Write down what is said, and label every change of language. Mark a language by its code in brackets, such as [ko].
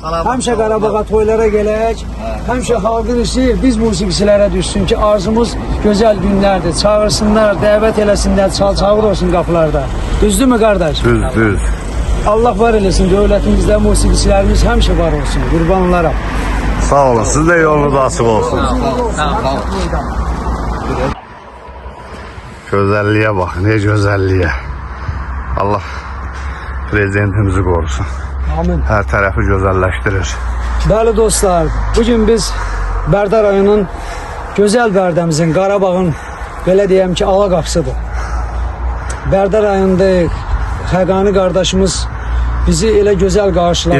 [az] Həmişə Qarabağa toylara gələk. Həmişə xalqın istəyir biz musiqiçilərə düşsün ki, arzumuz gözəl günlərdir. Çağırsınlar, dəvət eləsinlər, çağır olsun qapılarda. Düzdürmü qardaş? Düz. Allah var eləsin, dövlətimizdə musiqiçilərimiz həmişə var olsun. Qurban olaram. Sağ olun. [tr] Siz de yolunuz açık olsun. Güzelliğe bak. Ne güzelliğe. Allah prezidentimizi korusun. [az] Amin. Hər tərəfi gözəlləşdirir. Bəli dostlar, bugün biz Bərdə rayonunun gözəl Bərdəmizin, Qarabağın belə deyəm ki, ala qapısıdır. Bərdə rayonundayıq. Xəqani qardaşımız bizi elə gözəl qarşıladı